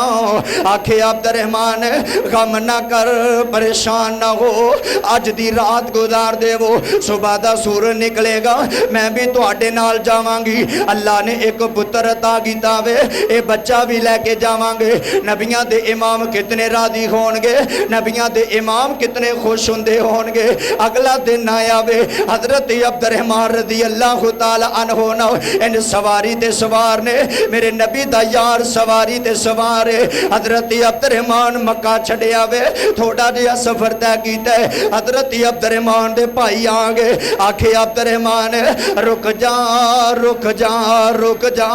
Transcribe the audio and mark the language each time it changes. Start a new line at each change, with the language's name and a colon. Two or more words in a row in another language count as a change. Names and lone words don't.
Punjabi: ਆਖੇ ਅਬਦੁੱਰਹਿਮਾਨ ਗ਼ਮ ਨਾ ਕਰ ਪਰੇਸ਼ਾਨ ਨਾ ਹੋ, ਅੱਜ ਦੀ ਰਾਤ ਗੁਜ਼ਾਰ ਦੇਵੋ, ਸੁਬ੍ਹਾ ਦਾ ਸੂਰਜ ਨਿਕਲੇਗਾ ਮੈਂ ਭੀ ਤੁਹਾਡੇ ਨਾਲ ਜਾਵਾਂਗੀ। ਅੱਲਾਹ ਨੇ ਇਕ ਪੁੱਤਰ ਅਤਾ ਕੀਤਾ ਵੇ, ਏ ਬੱਚਾ ਭੀ ਲੈਕੇ ਜਾਵਾਂਗੇ। ਨਬੀਆਂ ਦੇ ਇਮਾਮ ਕਿਤਨੇ ਰਾਜ਼ੀ ਹੋਣਗੇ, ਨਬੀਆਂ ਦੇ ਇਮਾਮ ਕਿਤਨੇ ਖ਼ੁਸ਼ ਹੁੰਦੇ ਹੋਣਗੇ। ਅਗਲਾ ਦਿਨ ਆਇਆ ਵੇ, ਹਜ਼ਰਤ ਅਬਦੁੱਰਹਿਮਾਨ
Arabic: رضي الله تعالى عنه
Punjabi: ਇਨ ਸਵਾਰੀ ਤੇ ਸਵਾਰ ਨੇ, ਮੇਰੇ ਨਬੀ ਦਾ ਯਾਰ ਸਵਾਰੀ ਤੇ ਸਵਾਰ ਹੈ। ਹਜ਼ਰਤ ਅਬਦੁੱਰਹਿਮਾਨ ਮੱਕਾ ਛੱਡਿਆ ਵੇ, ਥੋੜ੍ਹਾ ਜਿਹਾ ਸਫ਼ਰ ਤੈਅ ਕੀਤਾ। ਹਜ਼ਰਤ ਅਬਦੁੱਰਹਿਮਾਨ ਦੇ ਭਾਈ ਆ ਗਏ, ਆਖੇ ਅਬਦੁੱਰਹਿਮਾਨ ਰੁਕ ਜਾ ਰੁਕ ਜਾ ਰੁਕ ਜਾ।